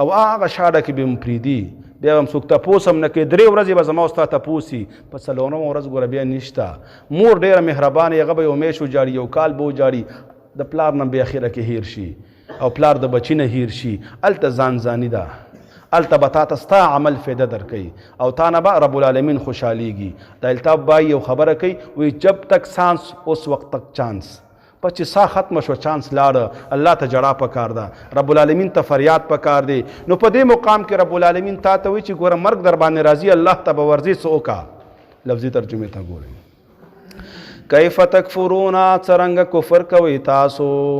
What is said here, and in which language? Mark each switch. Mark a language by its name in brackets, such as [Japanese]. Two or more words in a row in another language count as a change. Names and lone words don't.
[Pashto] هغه شاړه کې به م پرېږدي بیا به هم څوک تپوس هم نه کوي 3 ورځې به زما او ستا تپوس وي په 4مه ورځ ګوره بیا نشته مور ډېره مهربانه هغه به یو میاشت وجاړي یو کال به وجاړي د پلار نه بیا اخره کې هیر شي او پلار د بچي نه هیر شي هلته ځان ځاني ده هلته به تا ته ستا عمل فایده درکوي او تا نه به رب العالمین خوشحالیږي د الطاف بای یو خبره کوي وایي [Urdu] جب تک سانس اس وقت تک چانس [Pashto] پس چې سا ختمه شو چانس لاړه الله ته جړا پکار ده رب العالمین ته فریاد پکار دی نو په دې مقام کې رب العالمین تا ته وایي چې ګوره مرګ در باندې راځي الله ته به ورځې څه وکړه لفظي ترجمې ته ګورئ [Arabic] کیف تکفرون [Pashto] څرنګه کفر کوئ تاسو